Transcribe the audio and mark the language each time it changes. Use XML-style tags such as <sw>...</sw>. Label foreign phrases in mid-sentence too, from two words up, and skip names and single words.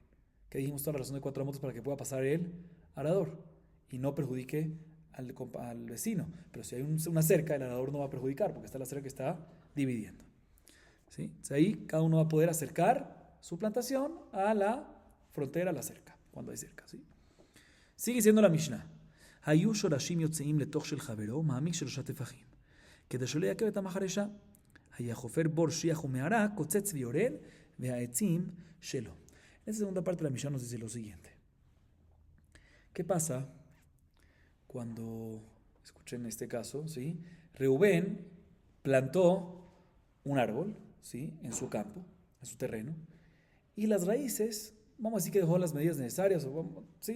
<es>Que dijimos toda la razón de 4 amot para que pueda pasar el arador y no perjudique al vecino. Pero si hay una cerca, el arador no va a perjudicar porque está la cerca que está dividiendo. ¿Sí? Entonces ahí cada uno va a poder acercar su plantación a la frontera, a la cerca, cuando hay cerca. ¿Sí? Sigue siendo la Mishnah.</es> <he>היו שורשים יוצאים לתוך של חברו, מעמיק 3 טפחים. כדי שלא יעכב את המחרשה, היה חופר בור שיח ומערה, קוצץ ויורד, והעצים שלו.</he> <es>En esta segunda parte de la Mishnah nos dice lo siguiente. ¿Qué pasa cuando, escuchen este caso, ¿sí? Reubén plantó un árbol, ¿sí? En su campo, en su terreno, y las raíces, vamos a decir que dejó las medidas necesarias, ¿sí?</es>